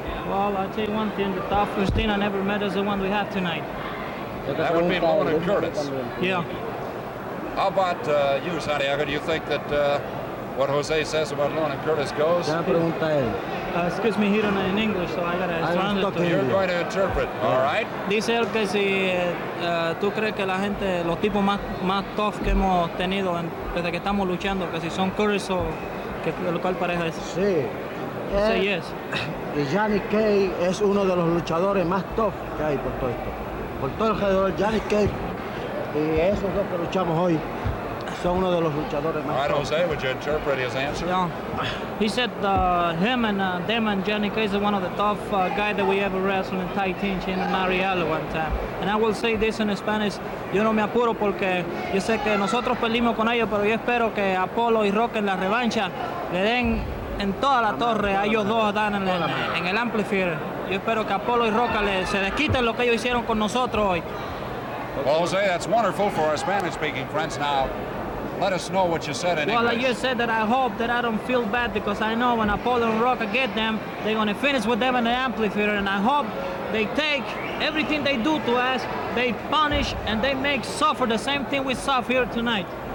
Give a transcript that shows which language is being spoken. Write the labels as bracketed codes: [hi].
[en] Well, I'll tell you one thing, the toughest thing I never met is the one we have tonight. That would be Mona Curtis. Yeah. How about you, Santiago? Do you think that what Jose says about Mona Curtis goes? Excuse me, he don't know in English, so I got to translate to you. You're going to interpret, all right. [es] Dice él que si tú crees que la gente, los tipos más tough que hemos tenido desde que estamos luchando, que si son Curtis o lo cual pareja es. Sí. [en] Yes. [es] Johnny Cage es uno de los luchadores más top que hay por todo esto. Por todo alrededor, Johnny Cage y esos dos que luchamos hoy son uno de los luchadores más top. [en] All right, Jose, would you interpret his answer? Yeah. He said him and them and Johnny Cage is one of the top guys that we ever wrestled in Tai Tinch in Mariela one time. And I will say this in Spanish. [es] Yo no me apuro porque yo sé que nosotros perdimos con ellos, pero yo espero que Apollo y Rock en la revancha le den en toda la torre, a ellos dos dan en el amplifier. Yo espero que Apollo y Roca se desquiten lo que ellos hicieron con nosotros hoy. [en] Well, Jose, that's wonderful for our Spanish-speaking friends. Now, let us know what you said in English. Well, like you said that I hope that I don't feel bad because I know when Apollo and Roca get them, they're going to finish with them in the amplifier, and I hope they take everything they do to us, they punish, and they make suffer the same thing we suffer here tonight.